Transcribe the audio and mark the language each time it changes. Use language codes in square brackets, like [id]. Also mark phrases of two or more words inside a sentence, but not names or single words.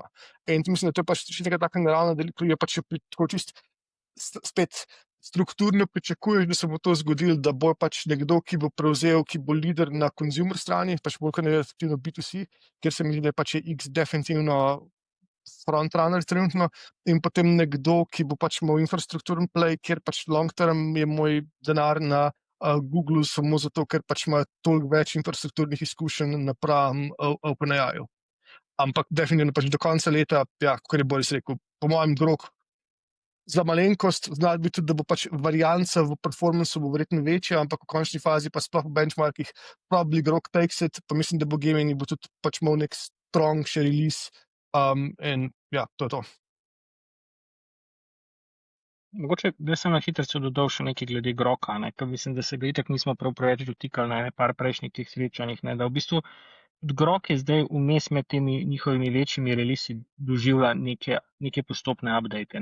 [sl] In mislim, da to je pač še nekaj tako naravno, da je pač tako čist spet strukturno pričakuješ, da se bo to zgodilo, da bo pač nekdo, ki bo prevzel, ki bo lider na consumer strani, pač bolj kot negativno B2C, ker se mi zdi, da je pač X definitivno frontrunner trenutno, in potem nekdo, ki bo pač imel infrastrukturen play, kjer pač [en] long term [sl] je moj denar na Google samo zato, ker pač ima toliko več infrastrukturnih izkušenj napram OpenAI-ju. Ampak definitivno pač do konca leta, ja, kot je Boris rekel, po mojem Grok za malenkost, zna biti tudi, da bo pač varianca v performancu bo verjetno večja, ampak v končni fazi pa sploh v benchmarkih [en] probably Grok takes it, [sl] pa mislim, da bo Gemini bo tudi pač imel nek strong še release, in ja, to je to. Mogoče, da sem na hitro dodal še nekaj glede Groka, ker mislim, da se ga itak nismo prav preveč dotikali na par prejšnjih teh srečanjih, da v bistvu Grok je zdaj vmes med temi njihovimi večjimi releasi doživlja neke postopne update.